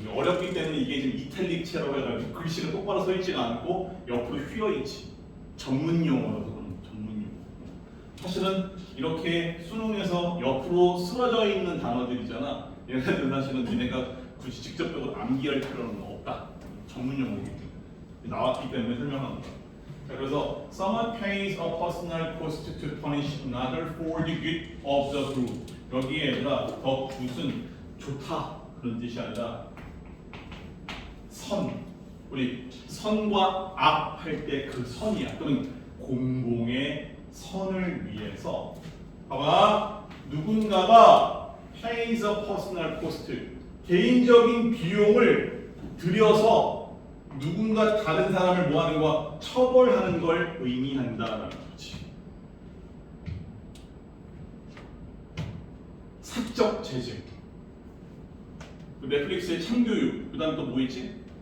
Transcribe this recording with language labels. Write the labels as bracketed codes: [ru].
[ko] 어렵기 때문에 이게 지금 이탈릭체라고 해가지고 글씨가 똑바로 서 있지가 않고 옆으로 휘어 있지. 전문 용어라서 그런 전문 용어. 사실은 이렇게 수능에서 옆으로 쓰러져 있는 단어들이잖아. 얘네들 사실은 니네가 굳이 직접적으로 암기할 필요는 없다. 전문 용어이기 때문에 나왔기 때문에 설명하는 거야. 그래서 [en] someone pays a personal cost to punish another for the good of the group. [ko] 여기에 얘들아 더 굿은 좋다 그런 뜻이 아니라 선. 우리 선과 악 할 때 그 선이야. 또는 공공의 선을 위해서. 봐봐. 누군가가 [en] pays a personal cost. [ko] 개인적인 비용을 들여서 누군가 다른 사람을 뭐하는 거야? 처벌하는 걸 의미한다라는 거지. 사적 제재. 그 넷플릭스의 참교육, 그다음 또 뭐 있지?